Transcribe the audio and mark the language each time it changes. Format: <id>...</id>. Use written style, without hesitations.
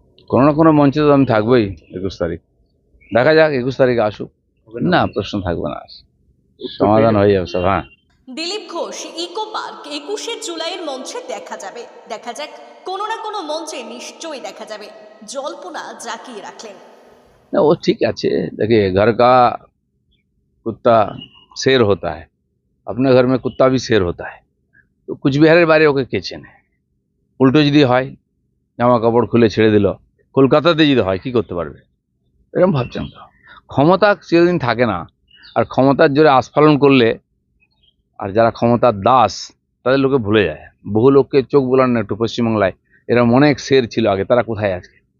<bn>কোনো না কোনো মঞ্চে তো আমি থাকবোই 21 তারিখ। দেখা যাক 21 তারিখে আসুক। হবে না, প্রশ্ন থাকবে না, সমাধান হয়ে যাবে সব। হ্যাঁ, দিলীপ ঘোষ ইকো পার্ক 21শে জুলাইয়ের মঞ্চে দেখা যাবে। দেখা যাক, কোনো না কোনো মঞ্চে নিশ্চয়ই দেখা যাবে। জল্পনা জাকিয়ে রাখলেন। না, वो ठीक আছে।</bn> <hi>देखिए, घर का कुत्ता शेर होता है, अपने घर में कुत्ता भी शेर होता है।</hi> <bn>তো কুচবিহারের বাইরে ওকে কে চেনে? উল্টো যদি হয়, জামা কাপড় খুলে ছেড়ে দিল, কলকাতাতে যদি হয় কি করতে পারবে? এরকম ভাবছেন তো? ক্ষমতা চিরদিন থাকে না, আর ক্ষমতার জোরে আস্ফালন করলে আর যারা ক্ষমতার দাস তাদের লোকে ভুলে যায়। বহু লোককে চোখ বোলান না একটু পশ্চিমবাংলায়, এরকম অনেক শের ছিল আগে, তারা কোথায় আছে?</bn>